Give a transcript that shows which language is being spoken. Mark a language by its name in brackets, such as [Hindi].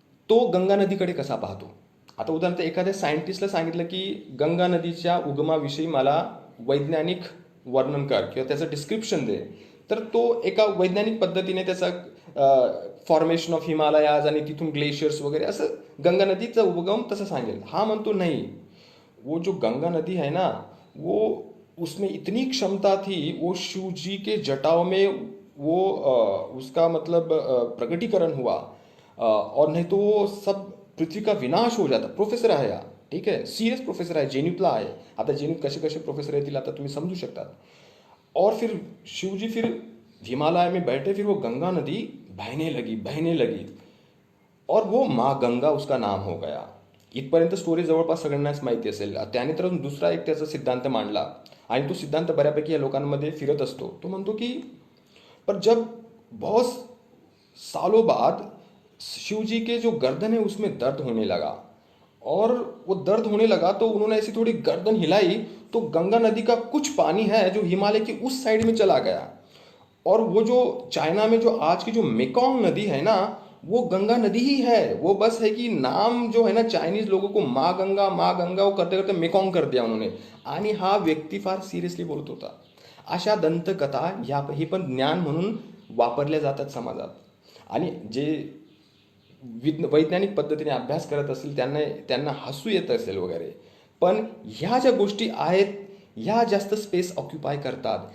[Marathi] तो गंगा नदीकडे कसा पाहतो? आता उदाहरणार्थ एखाद्या सायंटिस्टला सांगितलं की गंगा नदीच्या उगमाविषयी मला वैज्ञानिक वर्णन कर किंवा त्याचं डिस्क्रिप्शन दे, तर तो एका वैज्ञानिक पद्धतीने त्याचा [English] formation of Himalayas [Marathi] आणि तिथून ग्लेशियर्स वगैरे असं गंगा नदीचा उगम तसं सांगेल. हा म्हणतो [Hindi] नहीं, वो जो गंगा नदी है ना, वो उसमें इतनी क्षमता थी, वो शिव जी के जटाओं में वो उसका मतलब प्रकटीकरण हुआ, और नहीं तो वो सब पृथ्वी का विनाश हो जाता. [Marathi] प्रोफेसर आहे हा, ठीक आहे, सिरियस प्रोफेसर आहे, JNUतला आहे. आता JNUत कसे कसे प्रोफेसर येतील आता तुम्ही समजू शकतात. [Hindi] और फिर शिवजी फिर हिमालय में बैठे, फिर वो गंगा नदी बहने लगी और वो माँ गंगा उसका नाम हो गया. [Marathi] इथपर्यंत स्टोरी जवळपास सगळ्यांनाच माहिती असेल. त्याने तर दुसरा एक त्याचा सिद्धांत मांडला आणि तो सिद्धांत बऱ्यापैकी या लोकांमध्ये फिरत असतो. तो म्हणतो की [Hindi] पर जब बहुत सालों बाद शिवजी के जो गर्दन है उसमें दर्द होने लगा, और वो दर्द होने लगा तो उन्होंने ऐसी थोड़ी गर्दन हिलाई तो गंगा नदी का कुछ पानी है जो हिमालय की उस साइड में चला गया। और वो जो चाइना में जो आज की जो मेकोंग नदी है ना, वो गंगा नदी ही है। वो बस है कि नाम जो है ना, चायनीज लोगों को माँ गंगा वो करते करते मेकोंग कर दिया उन्होंने। [Marathi] आणि हा व्यक्ती फार सिरियसली बोलत होता. अशा दंतकथा ह्या ही पण ज्ञान म्हणून वापरल्या जातात समाजात. आणि जे वैज्ञानिक पद्धतीने अभ्यास करत असतील त्यांना त्यांना हसू येत असेल वगैरे, पण ह्या ज्या गोष्टी आहेत ह्या जास्त स्पेस ऑक्युपाय करतात.